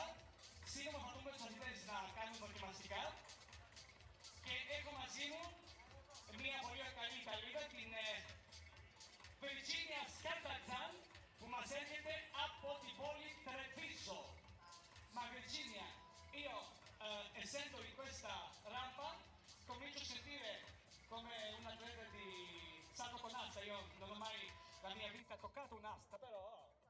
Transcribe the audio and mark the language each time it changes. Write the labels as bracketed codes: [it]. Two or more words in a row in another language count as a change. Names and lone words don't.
[el] Σύντομα θα δούμε τους αθλητές να κάνουν δοκιμαστικά. Και έχω μαζί μου μια πολύ καλή Ιταλίδα, την Virginia Scartazzan, που μας έρχεται από την πόλη Treviso. [it] Ma Virginia, io essendo in questa rampa comincio a sentire come un atleta di salto con asta. Io non ho mai la mia vita toccato un'asta, però